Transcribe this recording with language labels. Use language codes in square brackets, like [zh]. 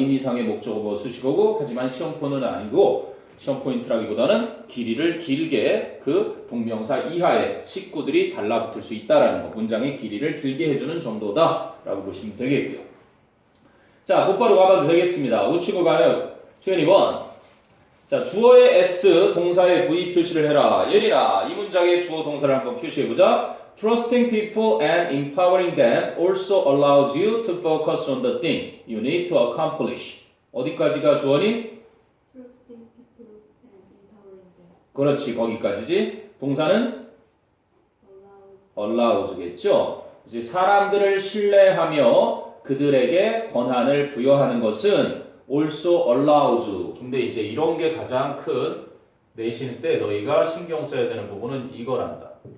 [ko] 의미상의 목적어 보어 수식어고, 하지만 시험포는 아니고, 시험 포인트라기보다는 길이를 길게 그 동명사 이하의 식구들이 달라붙을 수 있다라는 거, 문장의 길이를 길게 해주는 정도다라고 보시면 되겠고요. 자, 곧바로 가봐도 되겠습니다. 우측으로 가요. 21. 자, 주어의 S, 동사의 V 표시를 해라. 예린아, 이 문장의 주어 동사를 한번 표시해보자. [en] Trusting people and empowering them also allows you to focus on the things you need to accomplish. [ko] 어디까지가 주어니? [en] Trusting people and empowering them. [ko] 그렇지, 거기까지지. 동사는 allows겠죠. 이제 사람들을 신뢰하며 그들에게 권한을 부여하는 것은 [en] also allows. [ko] 근데 이제 이런 게 가장 큰 내신 때 너희가 신경 써야 되는 부분은 이거란다.